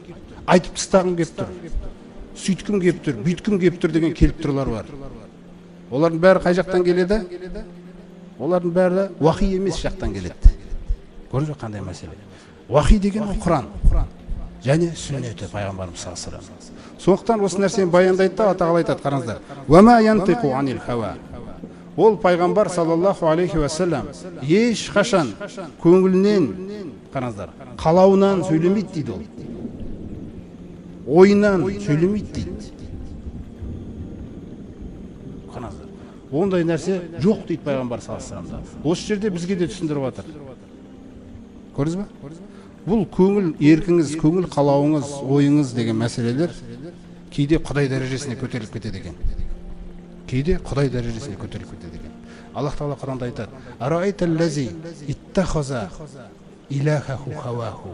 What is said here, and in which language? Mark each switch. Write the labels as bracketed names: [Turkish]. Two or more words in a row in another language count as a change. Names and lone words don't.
[Kazakh] Айтып тастағым келіп тұр. Сөйткім келіп тұр, бүйткім келіп тұр деген келіп тұрлар бар. Олардың бәрі қай жақтан келеді? Олардың бәрі уахи емес жақтан келеді. Көрдіңіз бе қандай мәселе? Уахи деген ол Құран және сүннеті пайғамбарымыз [Arabic] صلى الله عليه وسلم. [Kazakh] Сондықтан осы нәрсені баяндайды да Алла Тағала айтады, қараңыздар. [Arabic] وما ينطق عن الهوى. [Kazakh] Ол пайғамбар [Arabic] صلى الله عليه وسلم [Kazakh] ешқашан көңілінен, қараңыздар, қалауынан сөйлемейді дейді ол. Ойынан сөйлемейді дейді. Қараңыздар. Ондай нәрсе жоқ дейді пайғамбар [Arabic] صلى الله عليه وسلم. [Kazakh] Осы жерде бізге де түсіндіріп жатыр. Көрдіңіз бе? Бұл көңіл еркіңіз, көңіл қалауыңыз, ойыңыз деген мәселелер кейде Құдай дәрежесіне көтеріліп кетеді екен. Кейде Құдай дәрежесіне көтеріліп кетеді екен. Аллах Тағала Құранда айтады: [Arabic] "أرأيت الذي اتخذ إلهه هواه."